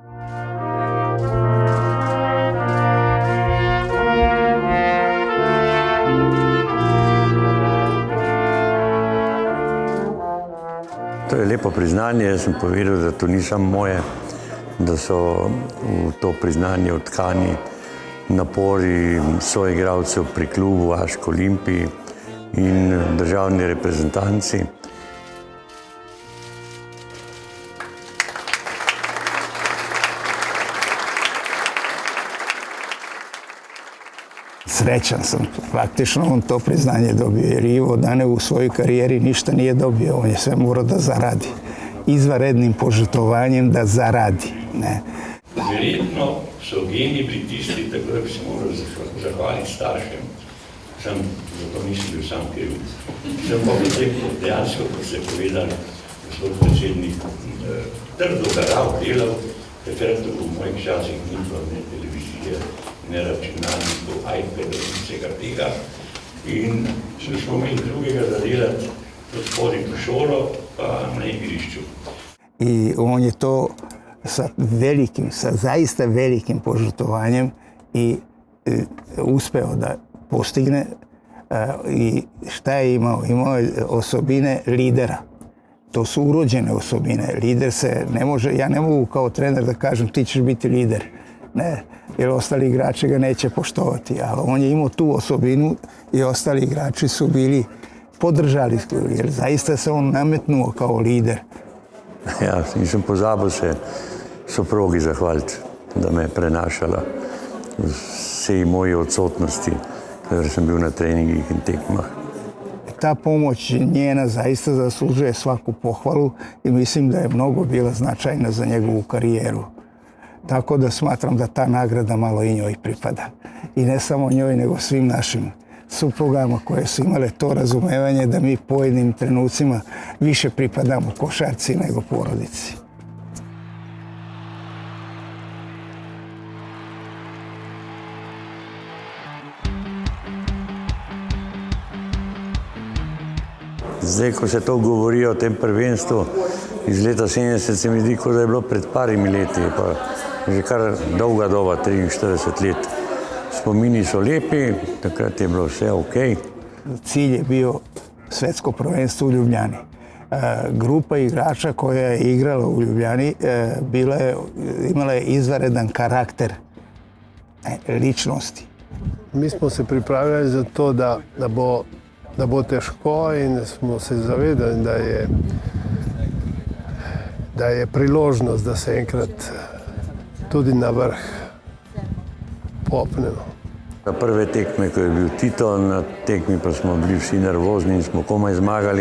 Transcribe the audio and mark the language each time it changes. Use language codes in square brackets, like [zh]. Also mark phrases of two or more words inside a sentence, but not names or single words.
[sl] To je lepo priznanje, jaz sem povedal, da to ni samo moje, da so v to priznanje vtkani napori soigralcev pri klubu Aško Olimpiji in državni reprezentanci. [sr] Srećan sam, praktično on to priznanje dobio, jer Ivo Danev u svojoj karijeri ništa nije dobio, on je sve morao da zaradi. Izvanrednim požrtvovanjem da zaradi. [sl] Verjetno so geni pritiski, tako da bi se moral zahvaliti staršem. Sam zato nisem bil sam kriv. Sem pa potem dejansko, kot ste povedali, gospod predsednik, trdo garal, delal, takrat v mojih časih ni bilo ne televizije, ne računalnikov, iPadov, vsega tega. In še smo imeli drugega za delati, tudi hoditi v šolo, pa na igrišču. [sr] I on je to sa zaista velikim požrtvovanjem i uspeo da postigne. I šta je imao? Imao je osobine lidera. To su urođene osobine. Lider se ne može, ja ne mogu kao trener da kažem ti ćeš biti lider. Ne, jer ostali igrači ga neće poštovati. Ali on je imao tu osobinu i ostali igrači su bili podržali, jer zaista se on nametnuo kao lider. [sl] Ja, nisem pozabil se soprogi zahvaliti, da me je prenašala v vsej moji odsotnosti, ker sem bil na treningih in tekmah. [sr] Ta pomoć njena zaista zaslužuje svaku pohvalu i mislim da je mnogo bila značajna za njegovu karijeru. Tako da smatram da ta nagrada malo i njoj pripada. I ne samo njoj, nego svim našim suprugama koje su imale to razumevanje da mi pojedinim trenucima više pripadamo košarci nego porodici. [sl] Zdaj, ko se to govori o tem prvenstvu iz leta 70, se mi zdi, kot da je bilo pred parimi leti, pa že kar dolga doba, 43 let. Spomini so lepi, takrat je bilo vse ok. [sr] Cilj je bio svetsko prvenstvo u Ljubljani. Grupa igrača koja je igrala u Ljubljani imala je izvanredan karakter ličnosti. [sl] Mi smo se pripravljali za to, da bo težko in smo se zavedali, da je priložnost, da se enkrat tudi na vrh popnemo. Na prve tekme, ko je bil Tito, na tekmi pa smo bili vsi nervozni in smo komaj zmagali.